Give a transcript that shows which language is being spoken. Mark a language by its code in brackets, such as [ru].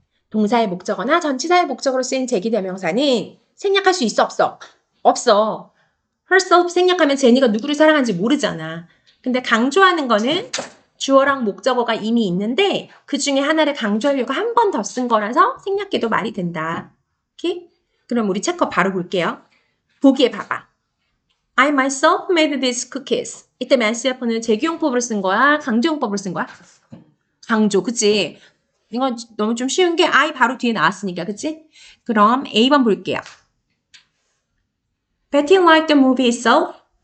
[ko] 동사의 목적어나 전치사의 목적어로 쓰인 제기대명사는 생략할 수 있어, 없어? 없어. herself 생략하면 제니가 누구를 사랑하는지 모르잖아. 근데 강조하는 거는 주어랑 목적어가 이미 있는데 그 중에 하나를 강조하려고 한 번 더 쓴 거라서 생략해도 말이 된다. 오케이? 그럼 우리 체크 바로 볼게요. 보기에 봐봐. [en] I myself made these cookies. [ko] 이때 myself는 제기용법으로 쓴 거야? 강조용법으로 쓴 거야? 강조, 그치? 이건 너무 좀 쉬운 게 I 바로 뒤에 나왔으니까, 그치? 그럼 A번 볼게요. [en] Betting like the movie itself.